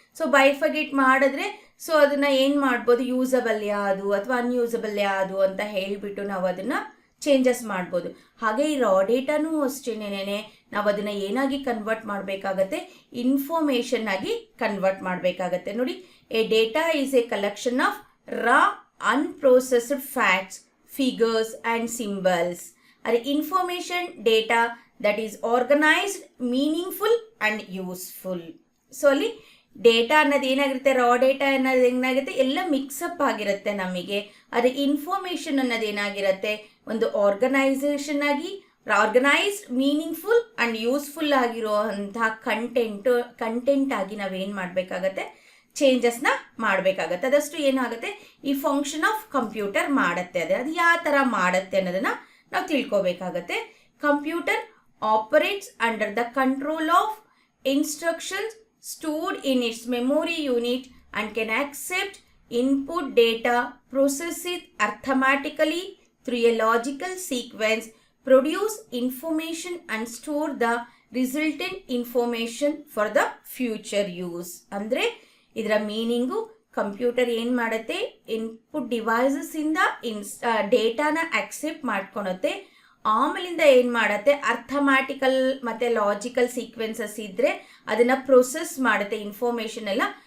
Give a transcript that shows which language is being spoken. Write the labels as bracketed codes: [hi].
[kn] So bifurcate ಮಾಡಿದ್ರೆ so ಅದನ್ನು ಏನು ಮಾಡ್ಬೋದು, ಯೂಸಬಲ್ ಯಾವುದು ಅಥವಾ ಅನ್ಯೂಸಬಲ್ ಯಾವುದು ಅಂತ ಹೇಳಿಬಿಟ್ಟು ನಾವು ಅದನ್ನು ಚೇಂಜಸ್ ಮಾಡ್ಬೋದು. ಹಾಗೆ ಈ ರಾ ಡೇಟಾನೂ ಅಷ್ಟೇನೇನೆ ನಾವು ಅದನ್ನು ಏನಾಗಿ ಕನ್ವರ್ಟ್ ಮಾಡಬೇಕಾಗತ್ತೆ, ಇನ್ಫಾರ್ಮೇಷನ್ ಆಗಿ ಕನ್ವರ್ಟ್ ಮಾಡಬೇಕಾಗತ್ತೆ. ನೋಡಿ, [en] A data is a collection of raw unprocessed facts, figures and symbols are information data that is organized, meaningful and useful. [kn] So ಅಲ್ಲಿ ಡೇಟಾ ಅನ್ನೋದು ಏನಾಗಿರುತ್ತೆ, ರಾ ಡೇಟಾ ಅನ್ನೋದು ಏನಾಗುತ್ತೆ, ಎಲ್ಲ ಮಿಕ್ಸಪ್ ಆಗಿರುತ್ತೆ ನಮಗೆ. ಅದೇ ಇನ್ಫಾರ್ಮೇಷನ್ ಅನ್ನೋದು ಏನಾಗಿರುತ್ತೆ, ಒಂದು ಆರ್ಗನೈಸ್ಡ್ ಮೀನಿಂಗ್ಫುಲ್ ಆ್ಯಂಡ್ ಯೂಸ್ಫುಲ್ ಆಗಿರುವಂತಹ ಕಂಟೆಂಟ್ ಆಗಿ ನಾವೇನು ಮಾಡಬೇಕಾಗತ್ತೆ, ಚೇಂಜಸ್ನ ಮಾಡಬೇಕಾಗತ್ತೆ. ಅದಷ್ಟು ಏನಾಗುತ್ತೆ, ಈ ಫಂಕ್ಷನ್ ಆಫ್ ಕಂಪ್ಯೂಟರ್ ಮಾಡುತ್ತೆ. ಅದು ಯಾವ ಥರ ಮಾಡುತ್ತೆ ಅನ್ನೋದನ್ನ ನಾವು ತಿಳ್ಕೊಬೇಕಾಗತ್ತೆ. [en] Computer operates under the control of instructions stored in its memory unit and can accept input data, process it arithmetically through a logical sequence, produce information and store the resultant information for the future use. [kn] ಅಂದರೆ ಇದರ meaning, computer ಏನು ಮಾಡುತ್ತೆ, input devices ಇಂದ ಡೇಟಾನ accept ಮಾಡ್ಕೊಳುತ್ತೆ. ಆಮೇಲಿಂದ ಏನು ಮಾಡುತ್ತೆ, ಅರ್ಥಮ್ಯಾಟಿಕಲ್ ಮತ್ತು logical sequences ಇದ್ದರೆ ಅದನ್ನು ಪ್ರೊಸೆಸ್ ಮಾಡುತ್ತೆ ಇನ್ಫಾರ್ಮೇಷನ್ ಎಲ್ಲ.